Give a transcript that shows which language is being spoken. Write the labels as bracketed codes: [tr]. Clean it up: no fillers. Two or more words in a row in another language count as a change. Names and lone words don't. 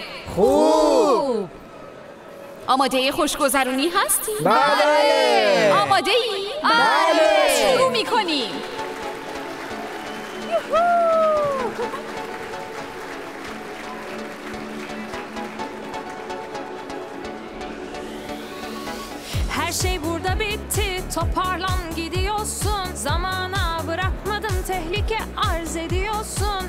[fa] خوب. آماده خوشگذرونی هستی؟ بله. آماده ای؟ بله. شروع میکنیم. [tr] Her şey burada bitti, toparlan gidiyorsun. Zamana bırakmadım, tehlike arz ediyorsun.